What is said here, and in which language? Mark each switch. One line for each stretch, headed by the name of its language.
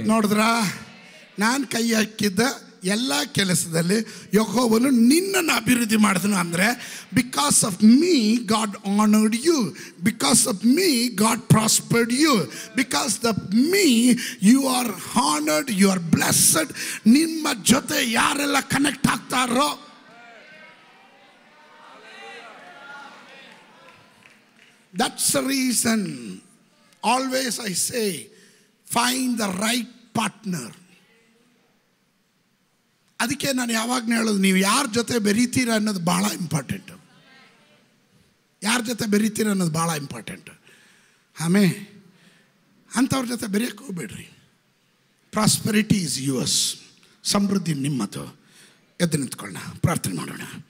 Kannada: ನೋಡಿದ್ರಾ, ನಾನು ಕೈ ಹಾಕಿದ್ದ ಎಲ್ಲ ಕೆಲಸದಲ್ಲಿ ಯೆಹೋವನು ನಿನ್ನನ್ನು ಅಭಿವೃದ್ಧಿ ಮಾಡಿದನು.
English: ಅಂದರೆ because of me God honoured you, because of me God prospered you, because of me you are honoured, you are blessed.
Kannada: ನಿಮ್ಮ ಜೊತೆ ಯಾರೆಲ್ಲ connect ಆಗ್ತಾರೋ
English: that's the reason always I say find the right partner.
Kannada: ಅದಕ್ಕೆ ನಾನು ಯಾವಾಗಲೂ ಹೇಳೋದು, ನೀವು ಯಾರ ಜೊತೆ ಬೆರೀತೀರ ಅನ್ನೋದು ಭಾಳ ಇಂಪಾರ್ಟೆಂಟು. ಯಾರ ಜೊತೆ ಬೆರೀತೀರ ಅನ್ನೋದು ಭಾಳ ಇಂಪಾರ್ಟೆಂಟು. ಆಮೇಲೆ ಅಂಥವ್ರ ಜೊತೆ ಬೆರೆಯೋಕ್ಕೆ ಹೋಗ್ಬೇಡ್ರಿ.
English: prosperity is yours,
Kannada: ಸಮೃದ್ಧಿ ನಿಮ್ಮದು. ಎದ್ದು ನಿಂತ್ಕೊಳ್ಳೋಣ, ಪ್ರಾರ್ಥನೆ ಮಾಡೋಣ.